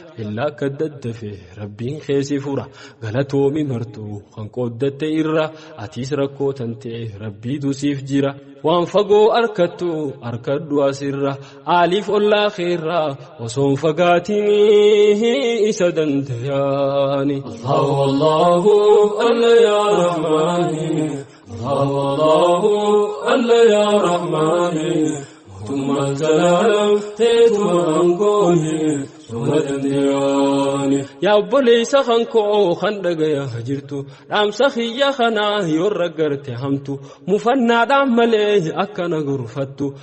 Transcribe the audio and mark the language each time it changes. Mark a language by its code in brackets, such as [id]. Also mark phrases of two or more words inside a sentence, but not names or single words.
[om] Illaa akka daddafe, Rabbiin keesi fura. Galatoomi martuu kan qooddatte irra. Atiis rakkoo tante, Rabbiitu siif jira. Waan fagoo harkattu, harkadhu asirra. Aaliif ollaa keerra, osoon fagaatiin isa dandayaani. [ar] الله، الله، الله يا رحمن. الله، الله، الله يا رحمن. [om] Mootummaan zalaalam teetuma aangooni suma dandayaani. Yaa obboleessa kan koo kan dhagaya jirtu, dhaamsa kiyya kana yoo raggarte hamtu, mufannaadhaan malee akkana gurfattu.